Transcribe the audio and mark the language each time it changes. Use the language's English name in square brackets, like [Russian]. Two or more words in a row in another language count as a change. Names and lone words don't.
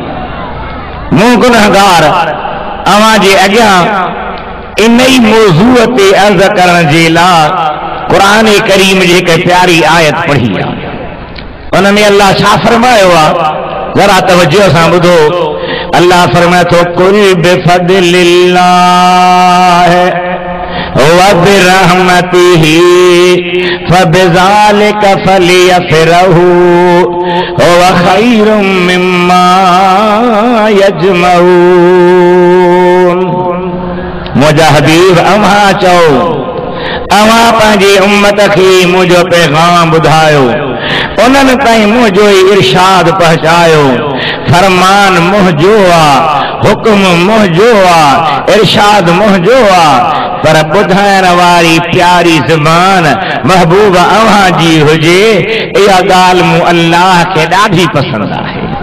[Sindhi] मूं गुनहगार अवां जे अॻियां इन ई मौज़ूअ ते अर्ज़ करण जे लाइ क़ुरान करीम जी हिकु प्यारी आयत पढ़ी आहे। उन में अल्लाह छा फरमायो आहे, जरा तवज्जो सां ॿुधो। अल्लाह फरमाए थो, [Arabic] قل بفضل الله وبرحمته فبذلك فليفرحوا هو خير مما يجمعون. [Sindhi] मुंहिंजा हबीब अव्हां चओ, अव्हां पंहिंजी उम्मत खे मुंहिंजो पैगाम ॿुधायो, उन्हनि ताईं मुंहिंजो ई इरशाद पहुचायो। फरमान मुंहिंजो आहे, हुक्म मुंहिंजो आहे, इरशाद मुंहिंजो आहे, पर ॿुधाइण वारी प्यारी ज़बान महबूब अव्हां जी हुजे, इहा ॻाल्हि मूं अल्लाह खे ॾाढी पसंदि आहे।